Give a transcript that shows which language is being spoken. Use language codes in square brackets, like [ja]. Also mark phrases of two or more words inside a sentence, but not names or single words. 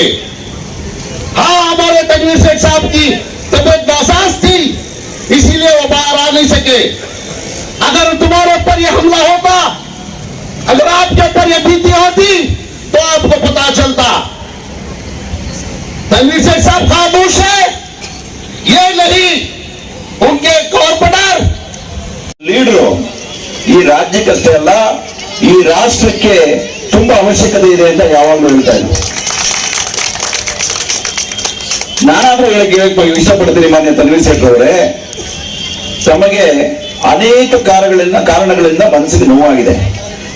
[hi] हाँ, हमारे तनवीर सेठ साहब की तबीयत नासाज थी, इसीलिए वो बाहर आ नहीं सके। अगर तुम्हारे ऊपर यह हमला होता, अगर आपके ऊपर यह बीती होती तो आपको पता चलता। तनवीर सेठ साहब खामोश है, ये नहीं उनके कॉर्पोरेटर [kn] ಲೀಡರು ಈ ರಾಜ್ಯಕ್ಕಷ್ಟೇ ಅಲ್ಲ ಈ ರಾಷ್ಟ್ರಕ್ಕೆ ತುಂಬಾ ಅವಶ್ಯಕತೆ ಇದೆ ಅಂತ ಯಾವಾಗಲೂ ಹೇಳ್ತಾ ಇದ್ರು. ನಾನಾದ್ರೂ ಹೇಳಕ್ಕೆ ಇಷ್ಟಪಡ್ತೀನಿ ಮಾನ್ಯ ತನ್ವೀರ್ ಸೇಠ್ ಅವರೇ, ತಮಗೆ ಅನೇಕ ಕಾರಣಗಳಿಂದ ಮನಸ್ಸಿಗೆ ನೋವಾಗಿದೆ.